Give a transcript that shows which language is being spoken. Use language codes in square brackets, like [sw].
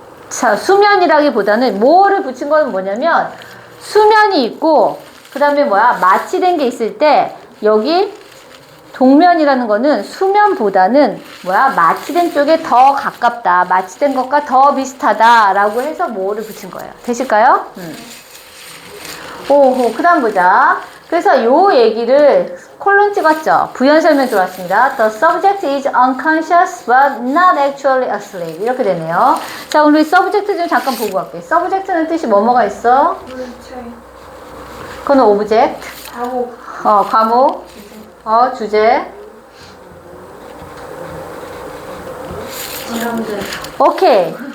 [ko] 자, 수면이라기보다는 뭐를 붙인 건 뭐냐면 수면이 있고 그 다음에 마취된 게 있을 때 여기 동면이라는 거는 수면보다는 마취된 쪽에 더 가깝다. 마취된 것과 더 비슷하다. 라고 해서 뭐를 붙인 거예요. 되실까요? 오호, 그 다음 보자. 그래서 요 얘기를 콜론 찍었죠. 부연 설명 들어왔습니다. [en] The subject is unconscious but not actually asleep. [ko] 이렇게 되네요. 자, 우리 subject 좀 잠깐 보고 갈게요. subject는 뜻이 뭐뭐가 있어? 그건 object. 과목. 주제. 실험들. 오케이.